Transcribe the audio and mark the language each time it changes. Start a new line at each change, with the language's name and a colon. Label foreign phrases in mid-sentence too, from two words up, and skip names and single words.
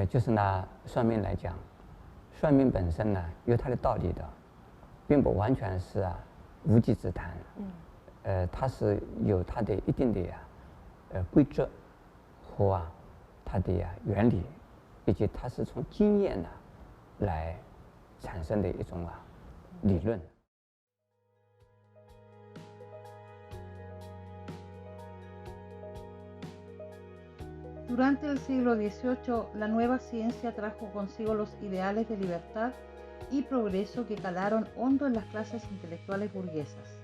Chinese: 就是拿算命来讲，算命本身呢有它的道理的，并不完全是无稽之谈。它是有它的一定的规则和它的原理，以及它是从经验来产生的一种理论。
Spanish: Durante el siglo XVIII, la nueva ciencia trajo consigo los ideales de libertad y progreso que calaron hondo en las clases intelectuales burguesas.